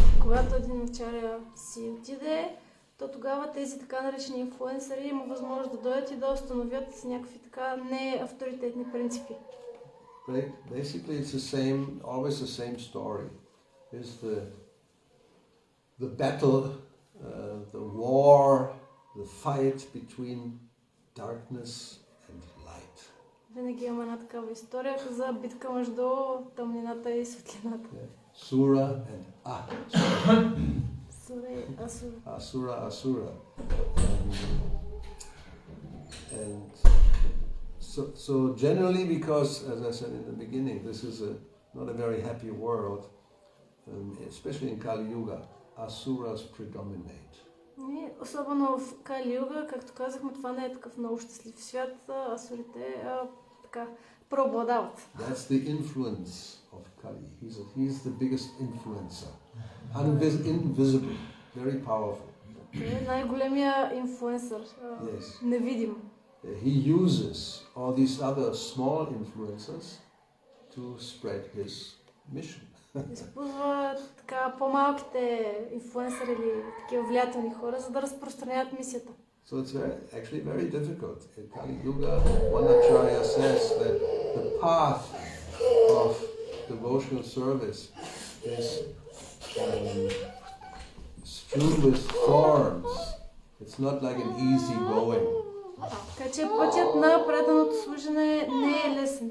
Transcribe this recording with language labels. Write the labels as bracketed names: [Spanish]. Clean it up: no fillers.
[Bulgarian] Когато един ачаря си отиде, то тогава тези така наречени инфлуенсъри има възможност да дойдат и да установят някакви така неавторитетни принципи. [English] Basically, it's the same, always the same story. Is the battle, the war, the fight between darkness and light. [Bulgarian] Винаги има една такава история за битка между тъмнината и светлината. [English] Sura and Asura. [Bulgarian] Сура и Асура. [English] Asura. And so generally, because, as I said in the beginning, this is not a very happy world, especially in Kali Yuga, Asuras predominate. [Bulgarian] И особено в Кали Юга, както казахме, това не е такъв много щастлив свят, асурите така преобладават. [English] That's the influence of Kali. He's the biggest influencer. Invisible, very powerful. [Bulgarian] Е най-големия инфлуенсър, невидим. [English] He uses all these other small influencers to spread his mission. [Bulgarian] използва така по-малките инфлуенсъри или такива влиятелни хора, за да разпространяват мисията. [English] So it's actually very difficult. In Kali Yuga, one acharya says that the path of devotional service is strewn with thorns. It's not like an easy going. [Bulgarian] Така че пътят на преданото служене не е лесен.